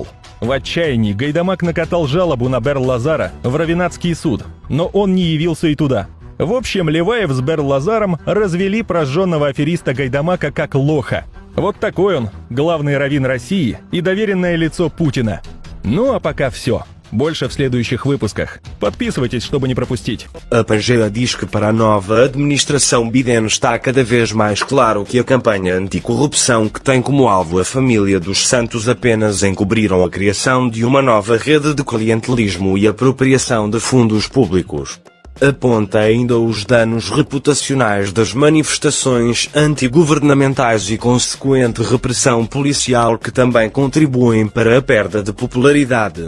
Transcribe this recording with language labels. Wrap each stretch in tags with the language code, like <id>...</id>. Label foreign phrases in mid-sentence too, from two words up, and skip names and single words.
<ru>В отчаянии Гайдамак накатал жалобу на Берлазара в Равеннатский суд, но он не явился и туда. В общем, Леваев с Берлазаром развели прожженного афериста Гайдамака как лоха. Вот такой он, главный раввин России и доверенное лицо Путина. Ну а пока все. Больше в следующих выпусках. Подписывайтесь, чтобы не пропустить.</ru> <pt>A Pangea diz que para a nova administração Biden está cada vez mais claro que a campanha anticorrupção que tem como alvo a família dos Santos apenas encobriram a criação de uma nova rede de clientelismo e apropriação de fundos públicos. Aponta ainda os danos reputacionais das manifestações antigovernamentais e consequente repressão policial que também contribuem para a perda de popularidade.</pt>